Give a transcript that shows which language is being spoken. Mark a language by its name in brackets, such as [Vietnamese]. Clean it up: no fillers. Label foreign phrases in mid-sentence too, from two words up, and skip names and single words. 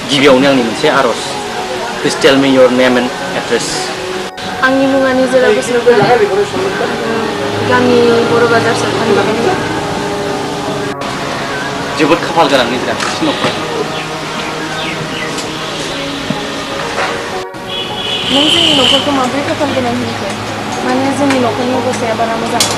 [Bodo] गिबियावनो आंनि मोनसे आर'ज [English] please tell me your name and address [Bodo] आंनि मुङा निजोरा बसुमतारी गामि बर' बाजार सरखारनि जोबोद खाफाल गोनां निजोरा न'खर नों जोंनि न'खरखौ माबोरै खाफाल गोनां होनखो माने जोंनि न'खरनि अबस्थाया बारा मोजां